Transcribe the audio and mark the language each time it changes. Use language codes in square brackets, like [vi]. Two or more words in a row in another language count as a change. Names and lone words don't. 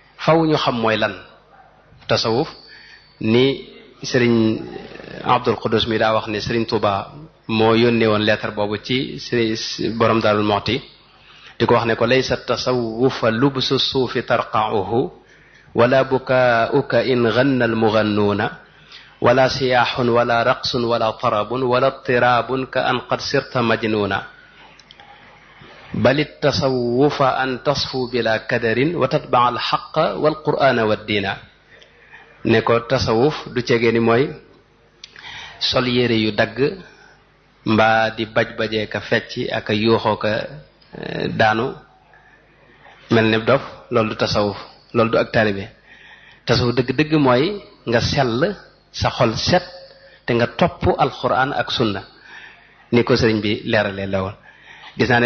[wo] faw ñu xam mooy lan tasawuf ni sëriñ Abdul Qudus mi daa wax ne sëriñ Touba moo yónnee woon lettre boobu ci borom Daarul Muxti di ko wax ne ko [ar] ليس التصوف لبس الصوفي ترقعه ولا بكاؤك إن غنى المغنون ولا صياح ولا رقص ولا طرب ولا طراب كأن قد صرت مجنونا بل التصوف أن تصفو بلا كدر وتتبع الحق والقرآن والدينا [wo] ne ko tasawuf du cegee ni mooy sol yére yu dagg mbaa di baj-bajee ka fecc ak a yuuxoo ka daanu mel ne dof loolu du tasawuf loolu du ak taalibe tasawuf dëgg-dëgg mooy nga sell sa xol set te nga topp alquran ak sunna ni ko sëriñ bi leeralee la woon gis naa ne